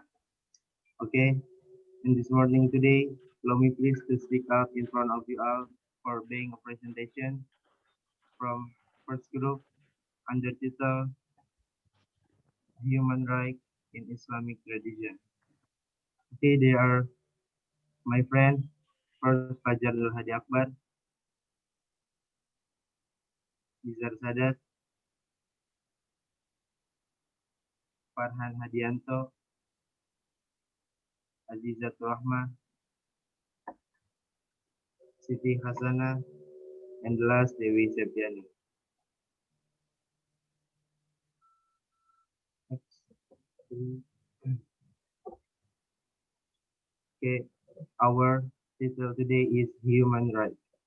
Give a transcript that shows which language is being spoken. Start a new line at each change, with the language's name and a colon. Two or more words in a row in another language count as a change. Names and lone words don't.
English: Okay, in this morning today, allow me please to speak up in front of you all for being a presentation from first group under title Human Rights in Islamic Tradition. Okay, they are my friend, first Fajar Nur Hadi Akbar, Nizar Sadat, Farhan Hadianto, Azizatul Rahma, Siti Hasana, and the last Dewi Septiani. Okay, our title today is Human Rights.